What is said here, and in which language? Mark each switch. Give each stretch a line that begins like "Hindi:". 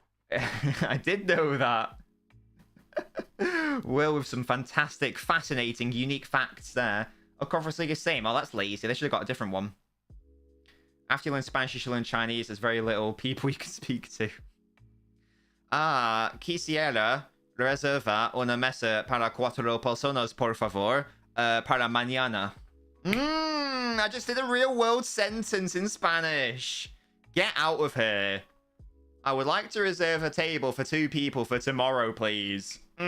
English: I did know that. Will with some fantastic, fascinating, unique facts there. Oh, Conference League is same. Oh, that's lazy. They should have got a different one. After you learn Spanish, you should learn Chinese. There's very little people you can speak to.
Spanish: Quisiera reserva una mesa para 4 personas, por favor, para mañana.
English: I just did a real world sentence in Spanish. Get out of here. I would like to reserve a table for 2 people for tomorrow, please.